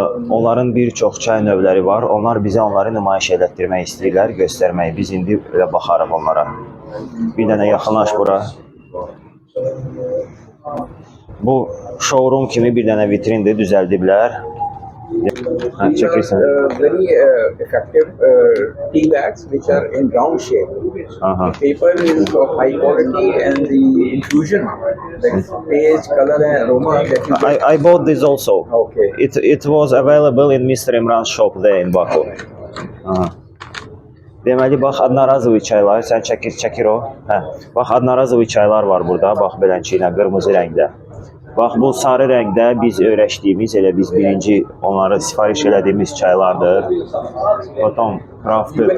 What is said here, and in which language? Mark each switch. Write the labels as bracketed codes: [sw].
[az] Onların bir çox çay növləri var. Onlar bizə onları nümayiş etdirmək istəyirlər, göstərmək. Biz indi elə baxarıq onlara. Bir dənə yaxınlaş bura. Bu showroom kimi bir dənə vitrindir, düzəldiblər. Çəkirsən. [en] Very effective tea bags which are in round shape. The paper is of high quality and the infusion, like taste, color and aroma that you get. I bought this also. Okay. It was available in Mr. Imran's shop there in Baku. [az] Deməli, bax, adnarazıvi çaylar, sən çəkir o. Bax, adnarazıvi çaylar var burada, bax, belənçi ilə, qırmızı rəngdə. Bax, bu sarı rəngdə biz öyrəşdiyimiz, elə biz birinci onları sifariş elədiyimiz çaylardır. [en] Potom, crafted,